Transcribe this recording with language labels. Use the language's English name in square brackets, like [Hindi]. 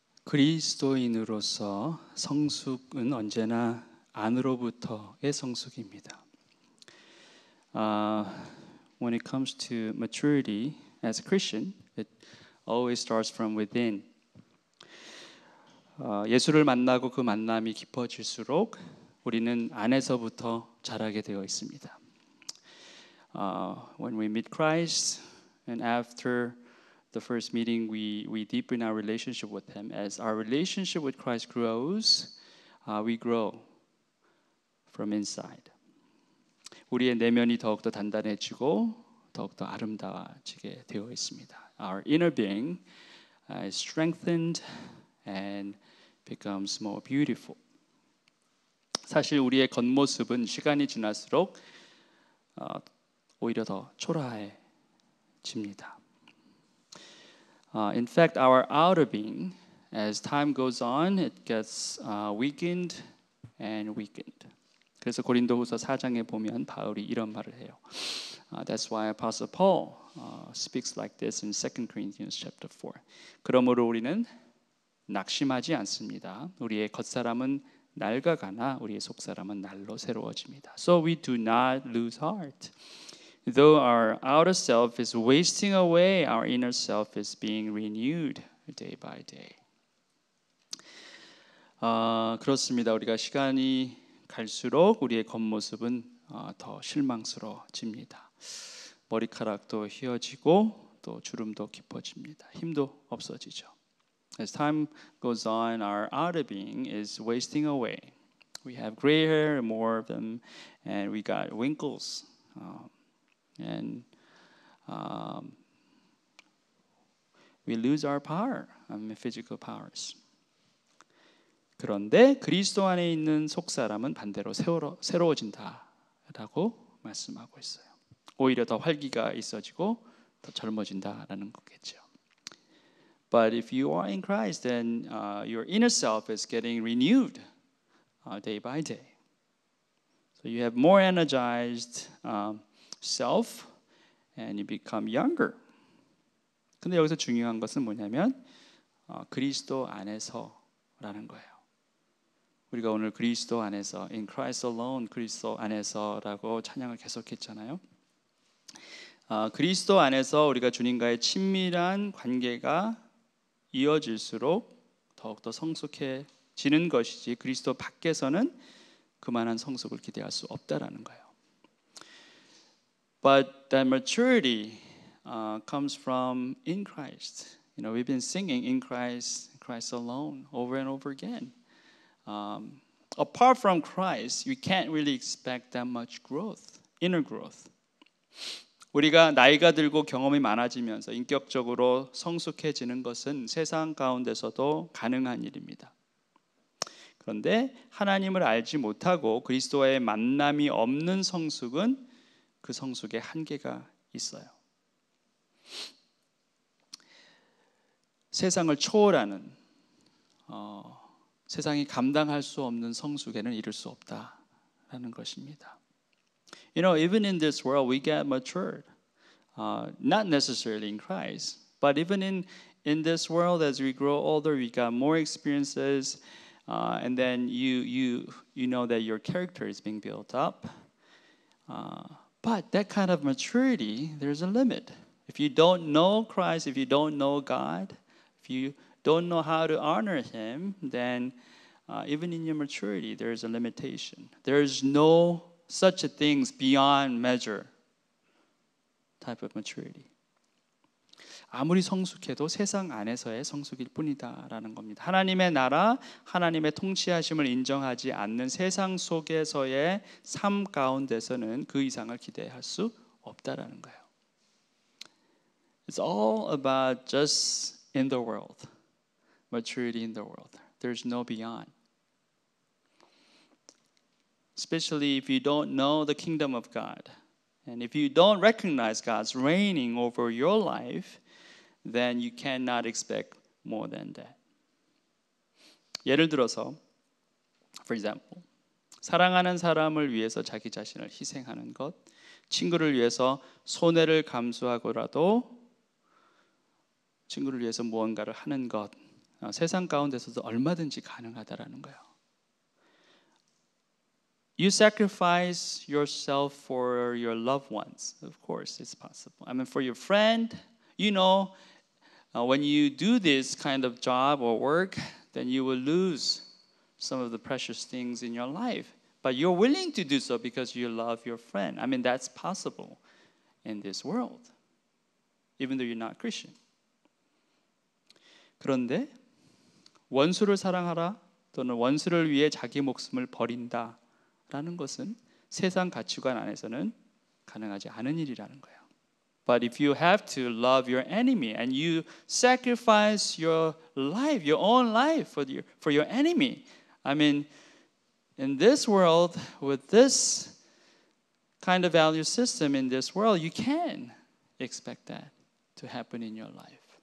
[Korean] 그리스도인으로서 성숙은 언제나 안으로부터의 성숙입니다. [English] When it comes to maturity as a Christian, it always starts from within. [Korean] 예수를 만나고 그 만남이 깊어질수록 우리는 안에서부터 자라게 되어 있습니다. [English] When we meet Christ and after the first meeting, we deepen our relationship with Him. As our relationship with Christ grows, we grow from inside. [Korean] 우리의 내면이 더욱더 단단해지고 더욱더 아름다워지게 되어 있습니다. [English] Our inner being is strengthened and becomes more beautiful. [Korean] 사실 우리의 겉모습은 시간이 지날수록 오히려 더 초라해집니다. [English] In fact, our outer being, as time goes on, it gets weakened and weakened. [Korean] 그래서 고린도후서 4장에 보면 바울이 이런 말을 해요. [English] That's why Apostle Paul speaks like this in 2 Corinthians chapter 4. [Korean] 그러므로 우리는 낙심하지 않습니다. 우리의 겉사람은 낡아가나 우리의 속사람은 날로 새로워집니다. [English] So we do not lose heart. Though our outer self is wasting away, our inner self is being renewed day by day. [Korean] 그렇습니다. 우리가 시간이 갈수록 우리의 겉모습은 더 실망스러워집니다. 머리카락도 휘어지고 또 주름도 깊어집니다. 힘도 없어지죠. [English] As time goes on, our outer being is wasting away. We have gray hair, more of them, and we got wrinkles. And we lose our power, physical powers. [Korean] 그런데 그리스도 안에 있는 속사람은 반대로 새로워진다라고 말씀하고 있어요. 오히려 더 활기가 있어지고 더 젊어진다라는 거겠죠. [English] But if you are in Christ, then your inner self is getting renewed day by day. So you have more energized self and you become younger. [Korean] 근데 여기서 중요한 것은 뭐냐면 그리스도 안에서라는 거예요. 우리가 오늘 그리스도 안에서 [English] in Christ alone, [Korean] 그리스도 안에서라고 찬양을 계속했잖아요. 그리스도 안에서 우리가 주님과의 친밀한 관계가 이어질수록 더욱더 성숙해지는 것이지 그리스도 밖에서는 그만한 성숙을 기대할 수 없다라는 거예요. [English] But that maturity comes from in Christ. You know, we've been singing in Christ, Christ alone, over and over again. Apart from Christ, you can't really expect that much growth, inner growth. [Korean] 우리가 나이가 들고 경험이 많아지면서 인격적으로 성숙해지는 것은 세상 가운데서도 가능한 일입니다. 그런데 하나님을 알지 못하고 그리스도와의 만남이 없는 성숙은 그 성숙에 한계가 있어요. 세상을 초월하는 세상이 감당할 수 없는 성숙에는 이를 수 없다라는 것입니다. [English] You know, even in this world, we get matured, not necessarily in Christ, but even in this world, as we grow older, we got more experiences, and then you know that your character is being built up. But that kind of maturity, there's a limit. If you don't know Christ, if you don't know God, if you don't know how to honor Him, then even in your maturity, there is a limitation. There is no such a things beyond measure type of maturity. [Korean] 아무리 성숙해도 세상 안에서의 성숙일 뿐이다라는 겁니다. 하나님의 나라, 하나님의 통치하심을 인정하지 않는 세상 속에서의 삶 가운데서는 그 이상을 기대할 수 없다라는 거예요. [English] It's all about just in the world, maturity in the world. There's no beyond. Especially if you don't know the kingdom of God. And if you don't recognize God's reigning over your life, then you cannot expect more than that. [Korean] 예를 들어서, [English] for example, [Korean] 사랑하는 사람을 위해서 자기 자신을 희생하는 것, 친구를 위해서 손해를 감수하고라도 친구를 위해서 무언가를 하는 것, 세상 가운데서도 얼마든지 가능하다라는 거예요. [English] You sacrifice yourself for your loved ones. Of course, it's possible. I mean, for your friend, you know, when you do this kind of job or work, then you will lose some of the precious things in your life. But you're willing to do so because you love your friend. I mean, that's possible in this world, even though you're not Christian. [Korean] 그런데 원수를 사랑하라 또는 원수를 위해 자기 목숨을 버린다라는 것은 세상 가치관 안에서는 가능하지 않은 일이라는 거예요. [English] But if you have to love your enemy and you sacrifice your life, your own life for your enemy, I mean, in this world, with this kind of value system in this world, you can expect that to happen in your life.